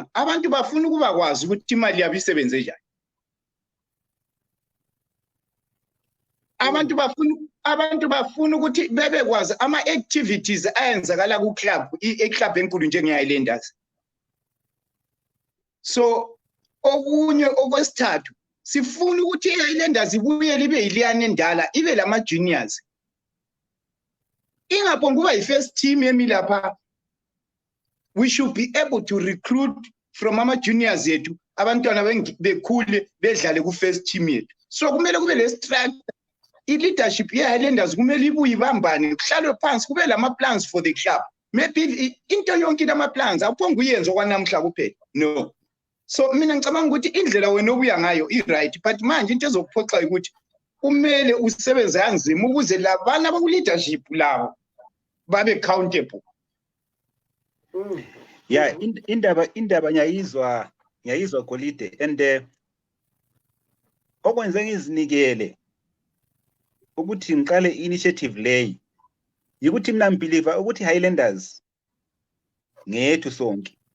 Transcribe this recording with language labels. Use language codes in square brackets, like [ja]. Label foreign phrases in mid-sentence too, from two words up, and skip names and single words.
[nd] Abantu bafuna ukuba kwazi ukuthi imali yabo isebenze njani. Abantu bafuna ukuthi bebekwazi ama-activities ayenzakala ku-club, i-club enkulu njenge-Highlanders. So, okunye okwesithathu, sifuna ukuthi i-Highlanders ibuye libe yiliyana endala, ibe lama-juniors. Ingaphonga kuba yi- [en] first team [nd] emilapha. [en] We should be able to recruit from [nd] ama-juniors yethu, abantwana bekhule bedlale ku- [en] first team [nd] yethu. So, kumele kube le-structure. I-leadership ye-Highlanders kumele ibuye ibambane kuhlalwe phansi kube [en] lama-plans for the club. [nd] Maybe into yonke lama-plans awuphonga uyenze okwanamuhla kuphela. No. So mina ngicabanga ukuthi indlela wena obuya ngayo i-right but manje into ezokuphoxa ukuthi kumele usebenze kanzima ukuze labana abaku-leadership labo babe accountable. Yeah, indaba ngiyayizwa Golide and okwenze ngizinikele ukuthi ngiqale initiative leyi yikuthi mina ngibelieve ukuthi Highlanders ngethu sonke